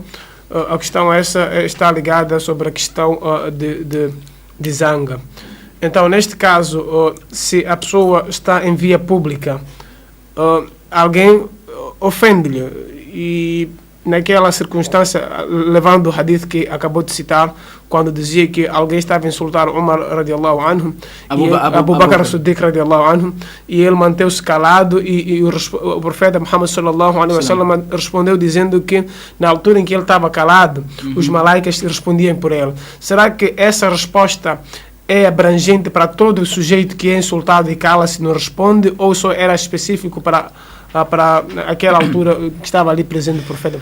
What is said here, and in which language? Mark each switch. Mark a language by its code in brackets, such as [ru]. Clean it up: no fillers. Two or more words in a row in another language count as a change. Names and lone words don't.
[pt] A questão essa está ligada sobre a questão de zanga. Então, neste caso, se a pessoa está em via pública, alguém ofende-lhe e naquela circunstância, levando o hadith que acabou de citar, quando dizia que alguém estava a insultar Umar [ar] رضي الله عنه, [pt] Abu Bakr as-Siddiq [ar] رضي الله عنه, [pt] e ele manteve-se calado e o profeta Muhammad [ar] صلى الله عليه وسلم [pt] respondeu dizendo que na altura em que ele estava calado, os malaicas respondiam por ele. Será que essa resposta é abrangente para todo o sujeito que é insultado e cala-se e não responde, ou só era específico para aquela altura que estava ali presente o profeta?